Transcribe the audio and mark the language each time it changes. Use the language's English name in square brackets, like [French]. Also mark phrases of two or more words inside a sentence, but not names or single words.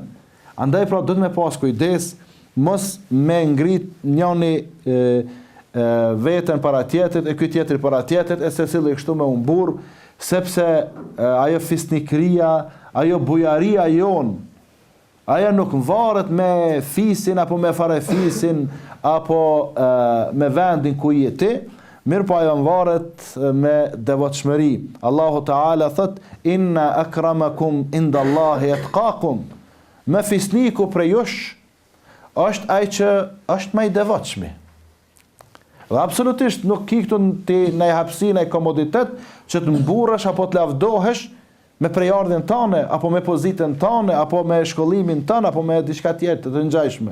[Albanian] Andaj pra do të me pas kujdes, mos me ngrit njëni veten para tjetrit, e ky tjetri para tjetrit, e secili kështu me humbur, sepse ajo fisnikria, ajo bujaria jon, ajo nuk varet me fisin, apo me farefisin, apo me vendin ku je ti, mirë po ajo varet me devotshmëri. [Arabic] الله تعالى [Albanian] thot, [Arabic] إن أكرمكم عند الله أتقاكم. [Albanian] Me fisniku prej jush, është ai që është më i devotshmi. Dhe absolutisht nuk ki këtu në hapësinë e komoditet, që të mburresh apo të lavdohesh, me prejardhjen tane, apo me pozitën tane, apo me shkollimin tane, apo me diçka tjetër të ngjashme.